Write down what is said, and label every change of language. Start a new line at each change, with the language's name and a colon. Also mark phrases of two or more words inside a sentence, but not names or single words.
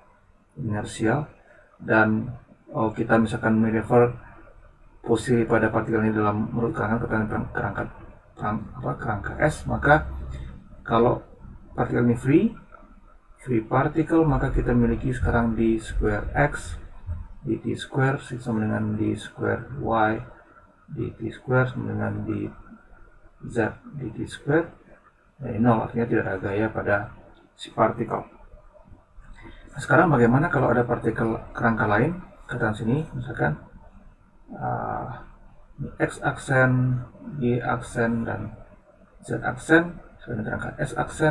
Indonesian: dan kita misalkan merefer posisi pada partikel ini dalam menurut kerangka S, maka kalau partikel ini
English: free particle,
Indonesian: maka kita miliki sekarang
English: d square x dt square
Indonesian: sama dengan
English: d square y dt square
Indonesian: sama dengan
English: d z dt square.
Indonesian: Nah, ini 0, artinya tidak ada gaya pada si partikel. Nah, sekarang bagaimana kalau ada partikel kerangka lain? Katakan sini misalkan X aksen, Y aksen, dan Z aksen, sesuai dengan kerangka S aksen.